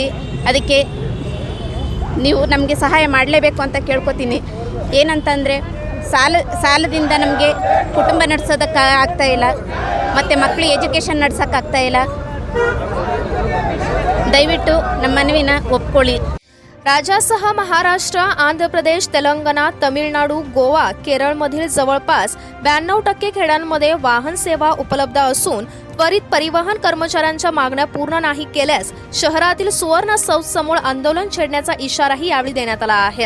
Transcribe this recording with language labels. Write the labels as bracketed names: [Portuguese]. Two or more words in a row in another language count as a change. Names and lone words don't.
[Kannada] ಅದಕ್ಕೆ ನೀವು ನಮಗೆ ಸಹಾಯ ಮಾಡಲೇಬೇಕು ಅಂತ ಕೇಳ್ಕೊತೀನಿ. ಏನಂತಂದರೆ ಸಾಲದಿಂದ ನಮಗೆ ಕುಟುಂಬ ನಡೆಸೋದಕ್ಕೆ ಆಗ್ತಾ ಇಲ್ಲ, ಮತ್ತು ಮಕ್ಕಳು ಎಜುಕೇಷನ್ ನಡ್ಸೋಕ್ಕಾಗ್ತಾ ಇಲ್ಲ. ದಯವಿಟ್ಟು ನಮ್ಮ ಮನವಿನ ಒಪ್ಕೊಳ್ಳಿ. [Marathi] राज्यासह महाराष्ट्र, आंध्र प्रदेश, तेलंगणा, तमिळनाडू, गोवा, केरळमधील जवळपास 92% खेड्यांमध्ये वाहन सेवा उपलब्ध असून त्वरित परिवहन कर्मचाऱ्यांच्या मागण्या पूर्ण नाही केल्यास शहरातील सुवर्ण समोर आंदोलन छेडण्याचा इशाराही यावेळी देण्यात आला आहे.